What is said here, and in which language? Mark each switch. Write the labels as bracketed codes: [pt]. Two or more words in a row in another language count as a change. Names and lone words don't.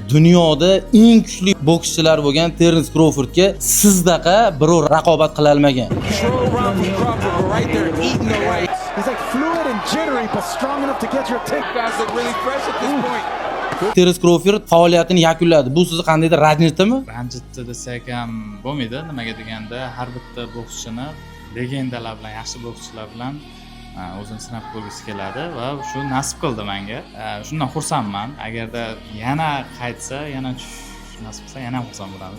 [uz] dunyoda eng kuchli bokschilar bo'lgan Terence Crawfordga sizdaqa biror raqobat qila olmagan. [en] He's like fluid and jittery, but strong enough to get your tick. Guys look really fresh at this point. [uz] Terence Crawford faoliyatini yakunladi. Bu sizni qandaydir ranjitdimi? Ranjitdi desak ham bo'lmaydi. Nimaga deganda har bitta bokschini legendalar bilan, yaxshi bokschilar bilan o'zini sinab ko'rgisi keladi va shu nasib qildi menga. Shundan xursandman. Agarda yana qaytsa, yana nasib qilsa yana xursand bo'lamiz.